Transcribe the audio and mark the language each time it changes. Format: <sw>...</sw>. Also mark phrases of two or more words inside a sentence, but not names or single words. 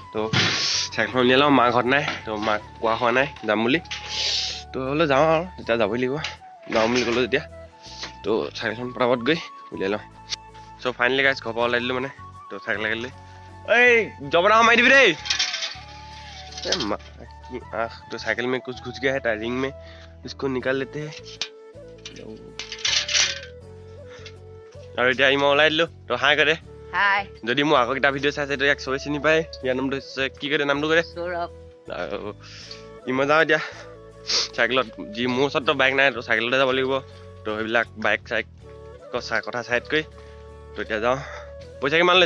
<as>তো চাইকেলখন উলিয়াই লওঁ মা ঘৰত নাই তো মাক কোৱা হোৱা নাই যাম বুলি তো হ'লেও যাওঁ আৰু তেতিয়া যাবই লাগিব যাওঁ বুলি ক'লোঁ যেতিয়া তো চাইকেলখন পটাপট গৈ উলিয়াই লওঁ</as> <en>so finally guys</en> <as>ঘৰৰ পৰা ওলাই দিলোঁ মানে তো চাইকেল লাগিলে এই জবনা সোমাই দিবি দেই</as> <hi>तो साइकिल में कुछ घुस गया है टायरिंग में इसको निकाल लेते हैं और</hi> <as>এতিয়া মই ওলাই দিলোঁ তো হাই কৰে হাই যদি মোৰ আগৰ কিটা ভিডিঅ' চাইছে তো ইয়াক চবেই চিনি পায় ইয়াৰ নামটো হৈছে কি কৰে নামটো কৰে সৌৰভ আৰু মই যাওঁ এতিয়া চাইকেলত যি মোৰ ওচৰততো বাইক নাই তো চাইকেলতে যাব লাগিব তো সেইবিলাক বাইক চাইক কথা চাইড কৰি তো এতিয়া যাওঁ পইচা কিমান লৈছ</as>